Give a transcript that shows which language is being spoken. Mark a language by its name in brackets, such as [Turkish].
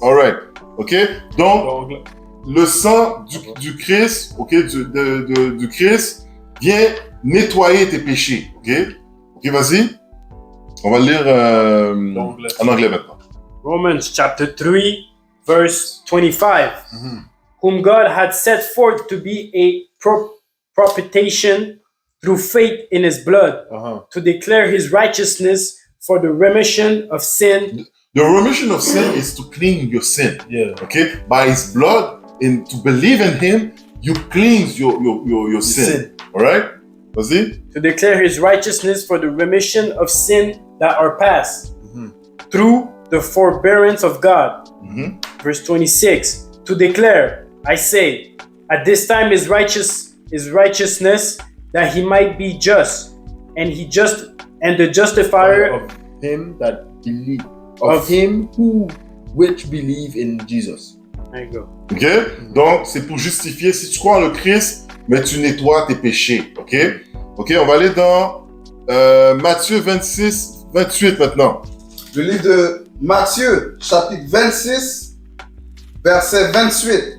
[English] Alright. Ok. [French] Donc, le sang du Christ, ok, du Christ vient nettoyer tes péchés. Ok. Ok, vas-y. On va le lire en anglais maintenant. [English] Romans chapter 3, verse 25. Whom God had set forth to be a propitiation through faith in his blood, to declare his righteousness for the remission of sin. The remission of sin is to clean your sin. Yeah. Okay? By his blood, and to believe in him, you cleanse your sin. Alright? [French] Vas-y. [English] To declare his righteousness for the remission of sin that are past, through the forbearance of God. Verse 26. To declare, I say, at this time his righteousness, that he might be just, and the justifier of him that believe, of him which believe in Jesus. There you go. Ok? [French] Donc, c'est pour justifier. Si tu crois en le Christ, mais tu nettoies tes péchés. Ok? Ok, on va aller dans Matthieu 26, 28 maintenant. Le livre de Matthieu, chapitre 26, verset 28.